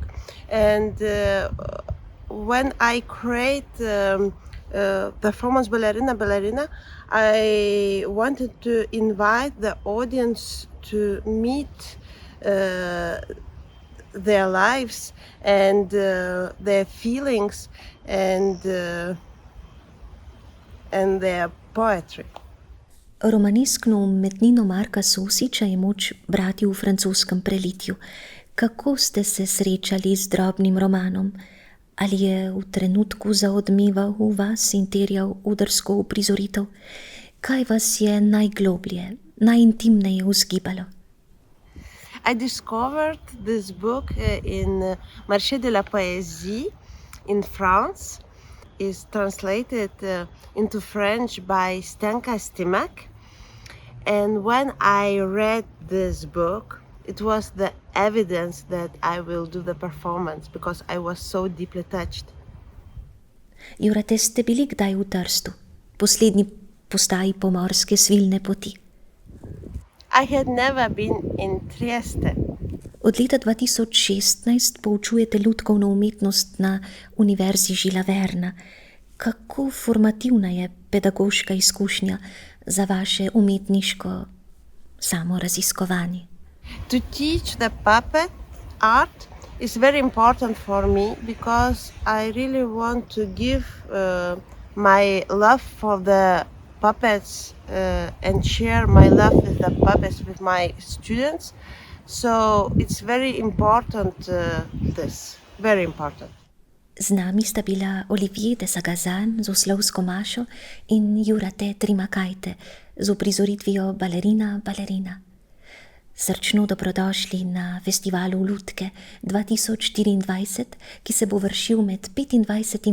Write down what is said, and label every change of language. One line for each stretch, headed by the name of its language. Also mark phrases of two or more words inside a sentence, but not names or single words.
English: And when I create performance Ballerina Ballerina, I wanted to invite the audience to meet their lives and their feelings and their poetry.
Slovenian: Romaneskno umetnino Marka Sosiča je moč brati v francoskem prelitju. Kako ste se srečali z drobnim romanom? Ali je v trenutku zaodmeval v vas in terjal odrsko uprizoritev? Kaj vas je najgloblje, najintimneje vzgibalo?
English: I discovered this book in Marché de la Poésie in France. It's translated into French by Stenka Stimac. And when I read this book, it was the evidence that I will do the performance because I was so deeply touched.
Slovenian: Jurate, ste bili kdaj v Trstu, poslednji postaji pomorske svilne poti?
English: I had never been in Trieste.
Slovenian: Od leta 2016 poučujete lutkovno umetnost na Univerzi Žila Verna. Kako formativna je pedagoška izkušnja za vaše umetniško samoraziskovanje?
English: To teach the puppet art is very important for me because I really want to give my love for the puppets and share my love with the puppets with my students. So it's very important, very important.
Slovenian: Z nami sta bila Olivier de Sagazan z oslovsko mašo in Jurate Trimakajte z uprizoritvijo Ballerina Ballerina. Srčno dobrodošli na festivalu Lutke 2024, ki se bo vršil med 25.